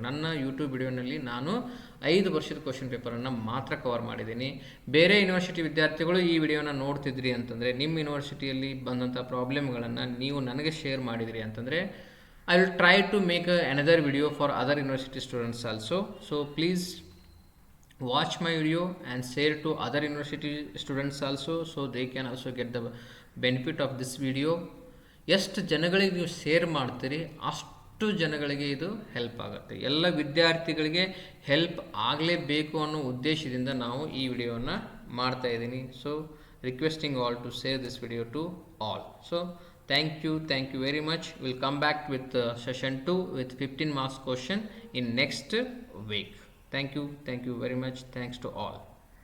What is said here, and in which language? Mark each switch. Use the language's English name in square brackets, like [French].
[Kannada] ನನ್ನ ಯೂಟ್ಯೂಬ್ ವಿಡಿಯೋನಲ್ಲಿ ನಾನು 5 ವರ್ಷದ ಕ್ವಶನ್ ಪೇಪರನ್ನು ಮಾತ್ರ ಕವರ್ ಮಾಡಿದ್ದೀನಿ. ಬೇರೆ ಯೂನಿವರ್ಸಿಟಿ ವಿದ್ಯಾರ್ಥಿಗಳು ಈ ವಿಡಿಯೋನ ನೋಡ್ತಿದ್ರಿ ಅಂತಂದರೆ, ನಿಮ್ಮ ಯೂನಿವರ್ಸಿಟಿಯಲ್ಲಿ ಬಂದಂಥ ಪ್ರಾಬ್ಲಮ್ಗಳನ್ನು ನೀವು ನನಗೆ ಶೇರ್ ಮಾಡಿದಿರಿ ಅಂತಂದರೆ [English] I will try to make another video for other university students also. So please watch my video and share to other university students also, so they can also get the benefit of this video. [Kannada] ಎಷ್ಟು ಜನಗಳಿಗೆ ನೀವು share ಮಾಡ್ತೀರಿ ಅಷ್ಟು ಜನಗಳಿಗೆ ಇದು help ಆಗುತ್ತೆ. ಎಲ್ಲ ವಿದ್ಯಾರ್ಥಿಗಳಿಗೆ ಹೆಲ್ಪ್ ಆಗಲೇಬೇಕು ಅನ್ನೋ ಉದ್ದೇಶದಿಂದ ನಾವು ಈ ವಿಡಿಯೋನ ಮಾಡ್ತಾ ಇದ್ದೀನಿ. [English] So requesting all to share this video to all. So thank you very much. We'll come back with session 2 with 15 marks question in next week. Thank you very much. Thanks to all.